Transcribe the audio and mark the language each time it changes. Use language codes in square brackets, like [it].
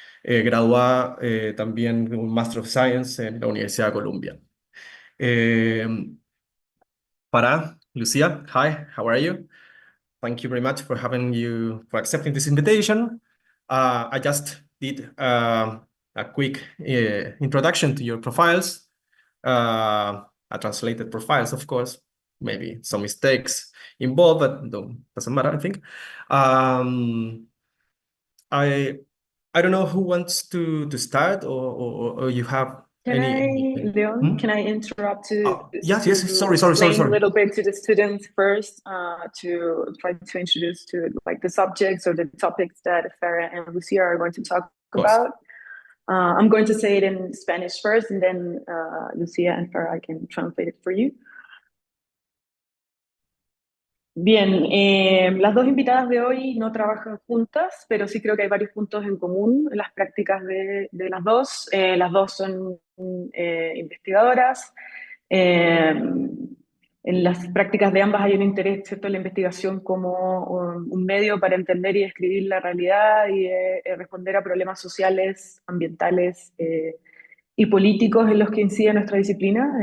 [es] Graduada también con un Master of Science en la Universidad de Columbia. [en] Eh, Farah, Lucia, hi, how are you? Thank you very much for accepting this invitation. I just did a quick introduction to your profiles, a translated profiles, of course. Maybe some mistakes involved, but doesn't matter, I think. Um, I I don't know who wants to start, or you have Can I, any. Leon, Hmm? can I interrupt Oh, yes, to yes. Sorry. explain a little bit to the students first, to try to introduce to like the subjects or the topics that Farah and Lucia are going to talk Of course. about. I'm going to say it in Spanish first, and then Lucia and Farah can translate it for you. [es] Bien, las dos invitadas de hoy no trabajan juntas, pero sí creo que hay varios puntos en común en las prácticas de las dos. Las dos son investigadoras. En las prácticas de ambas hay un interés, ¿cierto?, en la investigación como un medio para entender y describir la realidad y responder a problemas sociales, ambientales y políticos en los que incide nuestra disciplina.